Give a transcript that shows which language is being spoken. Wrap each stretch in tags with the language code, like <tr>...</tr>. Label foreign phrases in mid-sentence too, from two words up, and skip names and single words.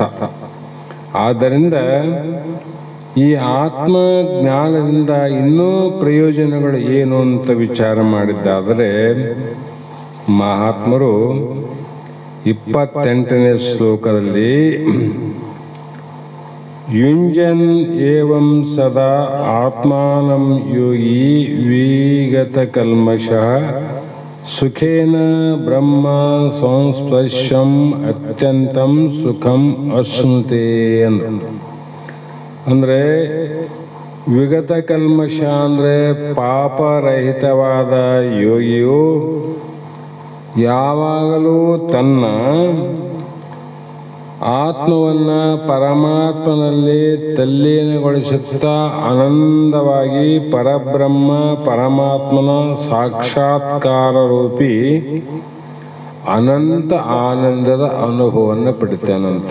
<kn>ಆದ್ದರಿಂದ ಈ ಆತ್ಮ ಜ್ಞಾನದಿಂದ ಇನ್ನೂ ಪ್ರಯೋಜನಗಳು ಏನು ಅಂತ ವಿಚಾರ ಮಾಡಿದ್ದಾದರೆ ಮಹಾತ್ಮರು 28ನೇ ಶ್ಲೋಕದಲ್ಲಿ</kn> <sa>ಯುಂಜನ್ ಏವಂ ಸದಾ ಆತ್ಮಾನಂ ಯೋಗಿ ವಿಗತ ಕಲ್ಮಷಃ ಸುಖೇನ ಬ್ರಹ್ಮ ಸಂಸ್ಪರ್ಶಂ ಅತ್ಯಂತಂ ಸುಖಂ ಅಶ್ನುತೆ</sa> <kn>ಅಂದ್ರೆ</kn> <sa>ವಿಗತ ಕಲ್ಮಷ</sa> <kn>ಅಂದ್ರೆ ಪಾಪರಹಿತವಾದ ಯೋಗಿಯು ಯಾವಾಗಲೂ ತನ್ನ ಆತ್ಮವನ್ನ ಪರಮಾತ್ಮನಲ್ಲಿ ತಲ್ಲೀನಗೊಳಿಸುತ್ತಾ ಆನಂದವಾಗಿ ಪರಬ್ರಹ್ಮ ಪರಮಾತ್ಮನ ಸಾಕ್ಷಾತ್ಕಾರ ರೂಪಿ ಅನಂತ ಆನಂದದ ಅನುಭವವನ್ನು ಪಡಿತಾನಂತ.</kn>